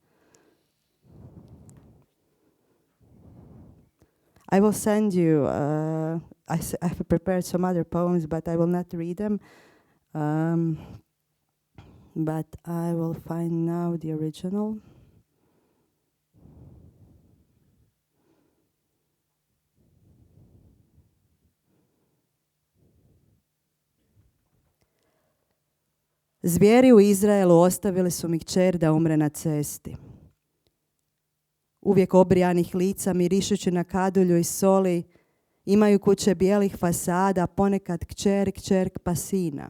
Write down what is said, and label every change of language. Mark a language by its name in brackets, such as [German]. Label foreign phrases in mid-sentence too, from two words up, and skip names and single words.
[English] I will send you, I have prepared some other poems, but I will not read them. But I will find now the original. [Croatian] Zvijeri u Izraelu ostavili su mi kćer da umre na cesti. Uvijek obrijanih lica mirišući na kadulju i soli, imaju kuće bijelih fasada, ponekad kćer, kćerk pa sina.